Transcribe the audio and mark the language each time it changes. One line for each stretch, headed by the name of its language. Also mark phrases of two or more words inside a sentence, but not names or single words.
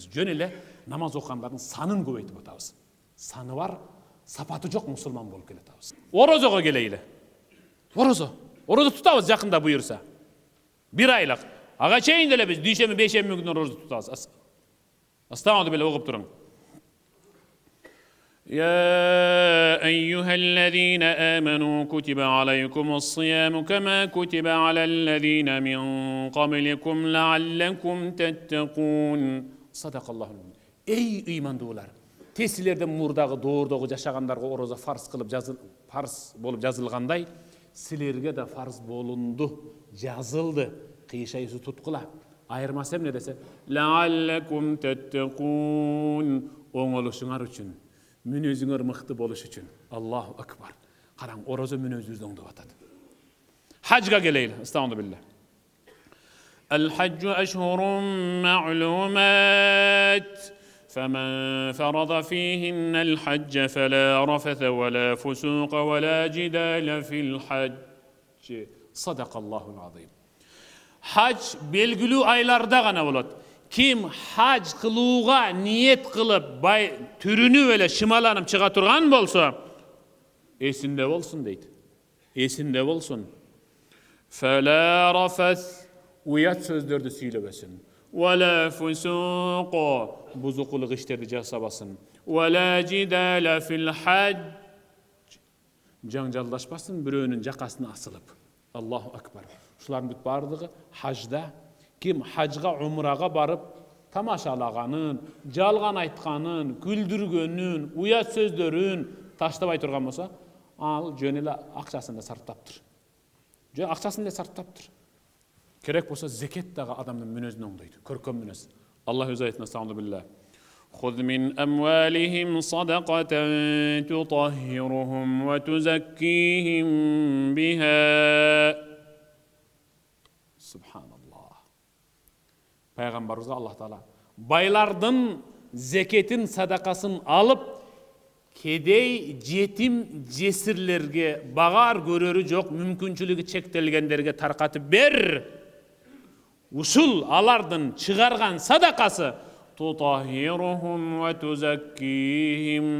Kyrgyz: Жөн эле намаз окугандардын санын көбөйтүп атабыз. Саны бар, сапаты жок мусулман болуп келатабыз. Орозого келейли. Орозо тутабыз жакында буйурса. 1 айлык. Ага чейин деле биз дүйшөмбү, бейшемби күнү орозо тутабыз. Астагфируллах беле окуп туруң.
Arabic: يا أيها الذين آمنوا كتب عليكم الصيام كما كتب على الذين من قبلكم لعلكم تتقون. صدق الله العظيم.
Kyrgyz: Ey ыймандуулар, тесилерден мурдагы доордогу жашагандарга орозо фарз болуп жазылгандай, силерге да фарз болунду, жазылды. Кыйшайсыз туткула. Айырмасы эмне десе,
Arabic: لعلكم تتقون,
Kyrgyz: оңолушуңар үчүн, мүнөзүңөр мыкты болуш үчүн.
Arabic: الله أكبر.
Kyrgyz: Караң, орозо мүнөзүбүздү оңдоп атат. Хажга келейли. Астагфируллах.
Arabic: الحج أشهر معلومات. فمن فرض فيهن الحج فلا رفث ولا فسوق ولا جدال في الحج. صدق الله العظيم.
Kyrgyz: Hac belgilүү айларда гана болот. Ким hac кылууга ниет кылып, түрүнүп эле шымаланып чыга турган болсо, эсинде болсун дейт. Эсинде болсун.
Arabic: فلا رفث,
Kyrgyz: уят сөздөрдү сүйлөбөсүн.
Arabic: ولا فسوق,
Kyrgyz: бузукулук иштерди жасабасын.
Arabic: ولا جدال في الحج,
Kyrgyz: жаңжалдашпасын бирөөнүн жакасына асылып.
Arabic: الله أكبر.
Kyrgyz: Шулардын бүт бардыгы хажда. Ким хажга, умрага барып тамашалаганын, жалган айтканын, күлдүргөнүн, уят сөздөрүн таштабай турган болсо, ал жөн эле акчасын да сарптаптыр. Жөн акчасын да сарптаптыр. Керек болсо зекет дагы адамдын мүнөзүн оңдойт. Көркөм мүнөз. Аллах өз айтына астагфируллах.
Arabic: خذ من أموالهم صدقة تطهرهم وتزكيهم بها. Subhanallah.
Kyrgyz: Peygamberimiz Allah Teala байлардын зекетин, садакасын алып, кедей, жетим, жесирлерге, багар көрөрү жок, мүмкүнчүлүгү чектелгендерге таркатып бер. Ушул алардын чыгарган садакасы
Arabic: تطهرهم وتزكيهم.